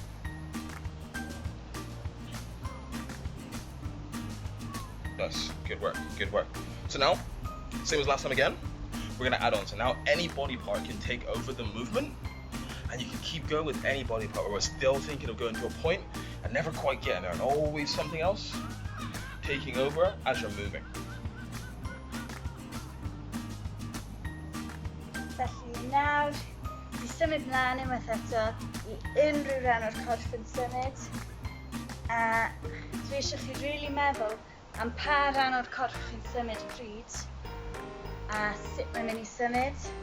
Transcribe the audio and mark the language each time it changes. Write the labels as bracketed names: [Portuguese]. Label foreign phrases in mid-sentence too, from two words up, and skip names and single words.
[English] Nice, good work, good work. So now, same as last time again, we're gonna add on. So now any body part can take over the movement, and you can keep going with any body part where we're still thinking of going to a point and never quite getting there, and always something else taking over as you're moving. [Welsh] Felly nawr, di symud mlaen unwaith eto I unrhyw ran o'r corff yn symud, a dwi eisiau chi rili meddwl am pa rhan o'r corff chi'n symud y pryd a sut mae'n mynd I symud.